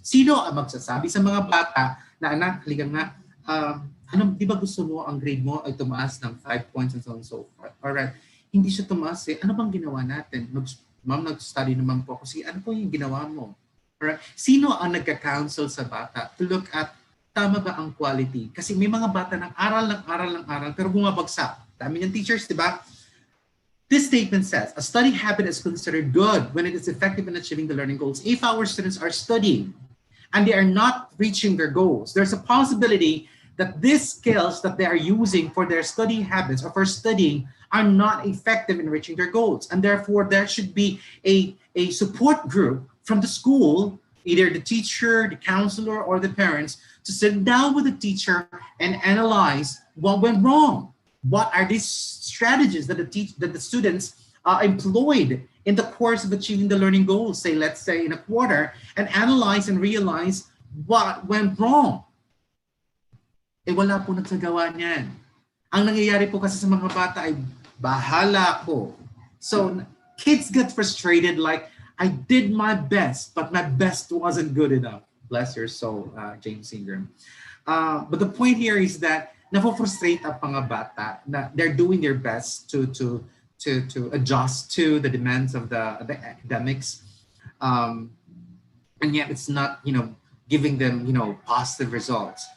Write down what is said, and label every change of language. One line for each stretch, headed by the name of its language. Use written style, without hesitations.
Filipino: Sino ang magsasabi sa mga bata na, anak, halika nga, di ba gusto mo ang grade mo ay tumaas ng 5 points
English: and so on and so forth?
Filipino: Alright, hindi siya tumaas eh. Ano bang ginawa natin? Ma'am, nag-study naman po ako. Ano po yung ginawa mo? Alright, sino ang nagka-counsel sa bata
English: to look at
Filipino: tama ba ang quality? Kasi may mga bata ng aral pero bumabagsak. Dami ng teachers, di ba?
English: This statement says, a study habit is considered good when it is effective in achieving the learning goals. If our students are studying and they are not reaching their goals, there's a possibility that these skills that they are using for their study habits or for studying are not effective in reaching their goals. And therefore, there should be a support group from the school, either the teacher, the counselor, or the parents, to sit down with the teacher and analyze what went wrong. What are these strategies that the students employed in the course of achieving the learning goals, say, let's say in a quarter, and analyze and realize what went wrong.
Filipino: Eh wala po nagsagawa niyan. Ang nangyayari po kasi sa mga bata ay bahala ko.
English: So kids get frustrated like, I did my best, but my best wasn't good enough. Bless your soul, James Ingram. But the point here is that
Filipino: nafo-frustrate ang mga bata na
English: they're doing their best to adjust to the demands of the academics, and yet it's not giving them positive results.